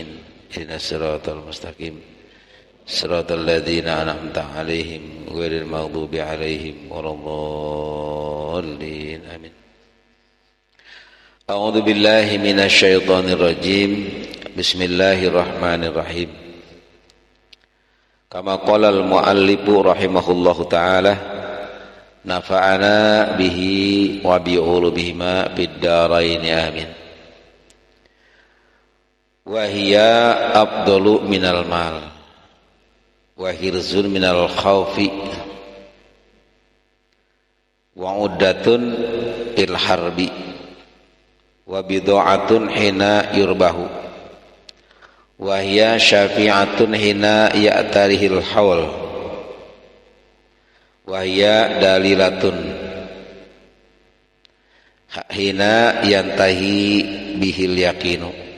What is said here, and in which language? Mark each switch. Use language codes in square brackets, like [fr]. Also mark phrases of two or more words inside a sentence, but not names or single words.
[ar] اهدنا الصراط المستقيم. صراط الذين أنعمت عليهم غير المغضوب عليهم ولا الضالين. Amin. أعوذ بالله من الشيطان الرجيم. بسم الله الرحمن الرحيم. كما قال المؤلف رحمه الله تعالى، نفعنا به وبعلومهما في الدارين آمين. وهي أفضل من المال وحرز من الخوف وعدة في الحرب وبضاعة حين يربح وهي شافعة حين يعتريه الهول وهي دليلة حين ينتهي به اليقين